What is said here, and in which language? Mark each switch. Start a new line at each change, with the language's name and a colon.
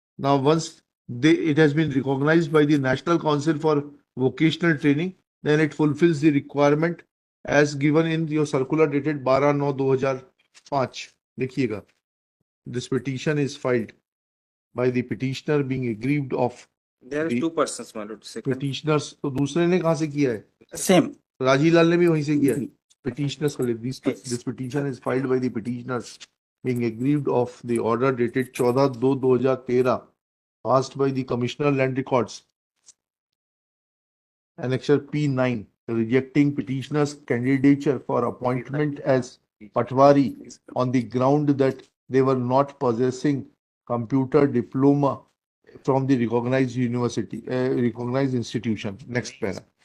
English: Now, once it has been recognized by the National Council for Vocational Training, then it fulfills the requirement as given in your circular dated 12/9/2005.
Hindi: देखिएगा,
English: this petition is filed by the petitioner being aggrieved of There are the two persons, my lord. Second, petitioners।
Hindi: तो दूसरे ने कहां से किया है? Same राजी लाल ने भी वहीं से किया है।
English: petitioners Yes. this petition is filed by the petitioners being aggrieved of the order dated 14/2/2013 passed by the Commissioner Land Records, Annexure P9, rejecting petitioners' candidature for appointment as Patwari on the ground that they were not possessing computer diploma from the recognized university, recognized institution. Next para.